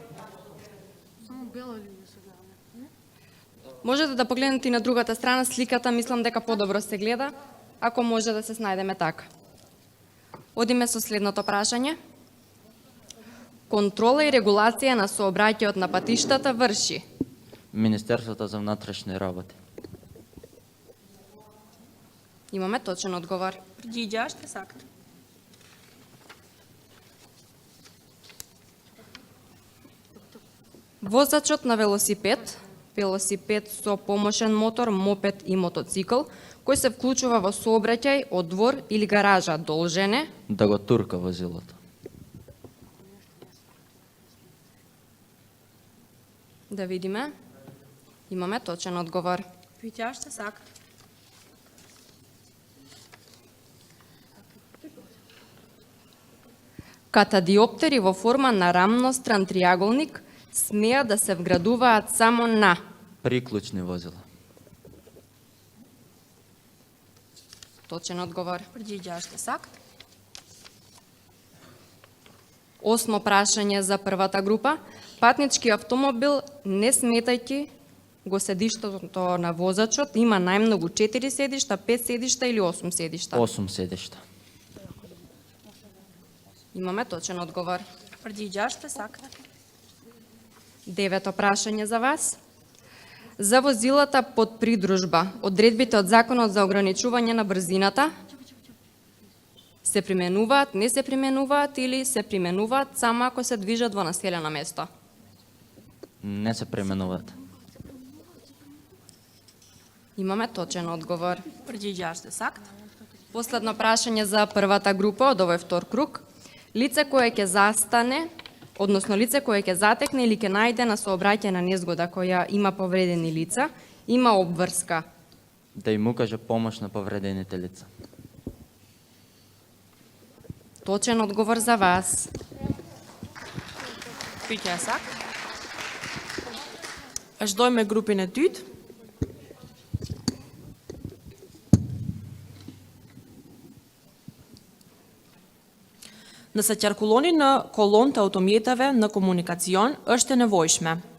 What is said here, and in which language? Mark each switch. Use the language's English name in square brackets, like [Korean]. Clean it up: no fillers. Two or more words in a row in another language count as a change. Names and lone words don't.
[Macedonian] Можете да погледнете и на другата страна, сликата мислам дека подобро се гледа, ако може да се снајдеме така. Одиме со следното прашање. Контрола и регулација на сообраќајот на патиштата врши Министерството за внатрешни работи. Имаме точен одговор. [Albanian] Përgjigja është e saktë. [Macedonian] Возачот на велосипед, велосипед со помошен мотор, мопед и мотоцикл, кој се вклучува во сообраќај од двор или гаража, должен е Да го турка возилото. да видиме. Имаме точен одговор. [Albanian] Pyetja është e saktë. [Macedonian] Катадиоптери во форма на рамностран триаголник смеат да се вградуваат само на Приклучни возила. точен одговор. [Albanian] Përgjigja është e saktë. [Macedonian] Осмо прашање за првата група. Патнички автомобил, не сметајќи го седиштето на возачот, има најмногу 4 седишта, 5 седишта или 8 седишта. 8 седишта. Имаме точен одговор. [Albanian] Përgjigja është e saktë. [Macedonian] Девето прашање за вас. За возилата под придружба, одредбите од Законот за ограничување на брзината се применуваат, не се применуваат или се применуваат само ако се движат во населено место? Не се пременуваат. Имаме точен одговор. [Albanian] Përgjigja është e saktë. [Macedonian] Последно прашање за првата група од овој втор круг. Лице кое ќе застане, односно лице кое ќе затекне или ќе најде на сообраќајна незгода која има повредени лица, има обврска. Да им укаже помош на повредените лица. Точен одговор за вас. [Albanian] Pyetja e saktë. Vazhdojmë me grupin e dytë. Nëse qarkulloni në kolon të automjeteve në komunikacion, është e nevojshme.